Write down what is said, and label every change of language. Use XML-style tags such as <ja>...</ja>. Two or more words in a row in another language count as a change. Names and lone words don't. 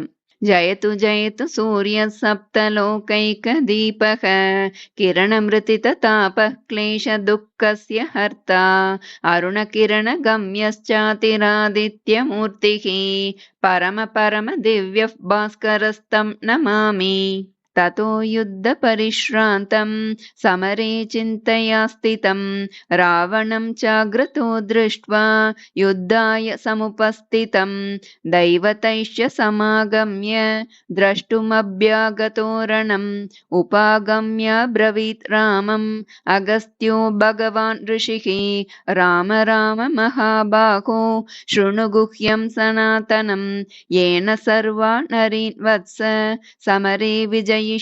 <sa>जयतु जयतु सूर्य सप्तलोकैक दीपक किरणमृदित ताप क्लेश दुःखस्य हर्ता अरुण किरण गम्यश्चादिरादित्य मूर्तिः परम परम दिव्य भास्करस्तम् नमामि. ततो युद्ध परिश्रान्तं समरे चिन्तया स्थितं रावणं चाग्रतो दृष्ट्वा युद्धाय समुपस्थितं दैवतैश्च समागम्य द्रष्टुमभ्यागतो रणम् उपागम्य ब्रवीत् रामम् अगस्त्यो भगवान् ऋषिः राम राम महाबाहो शृणु गुह्यं सनातनं येन सर्वा नरीन् वत्स समरे विजय</sa>